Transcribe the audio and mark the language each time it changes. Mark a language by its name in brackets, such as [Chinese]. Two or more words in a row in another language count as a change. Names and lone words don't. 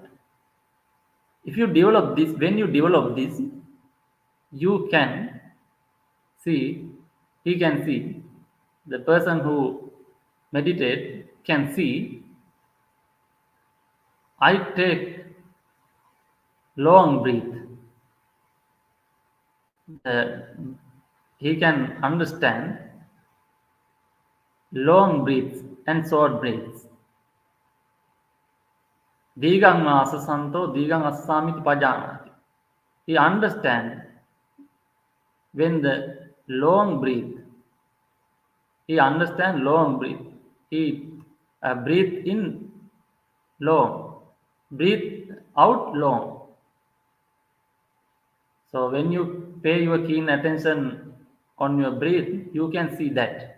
[English] If you develop this, when you develop this, you can see, he can see, the person who meditate can see, I take long breath. He can understand long breaths and short breaths. [Pali] Digang asasanto, digang asamiti pajanati. [English] He understands when the long breath, he understands long breath. He breathe in long, breathe out long. So when you pay your keen attention on your breath, you can see that.